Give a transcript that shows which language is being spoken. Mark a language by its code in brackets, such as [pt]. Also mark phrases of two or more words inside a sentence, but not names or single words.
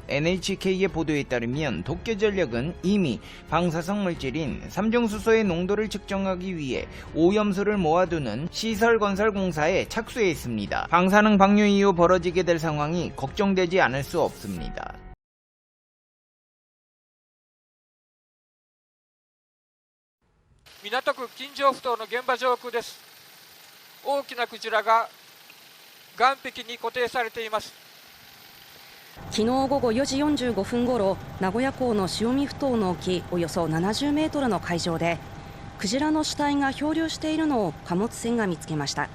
[ko] NHK의 보도에 따르면 도쿄전력은 이미 방사성 물질인 삼중수소의 농도를 측정하기 위해 오염수를 모아두는 시설 건설 공사에 착수했습니다. 방사능 방류 이후 벌어지게 될 상황이 걱정되지 않을 수 없습니다. [ja] 港区金城埠頭の現場上空です。大きなクジラが岸壁に固定されています。昨日午後4時45分ごろ、名古屋港の潮見埠頭の沖およそ70メートルの海上でクジラの死体が漂流しているのを貨物船が見つけました。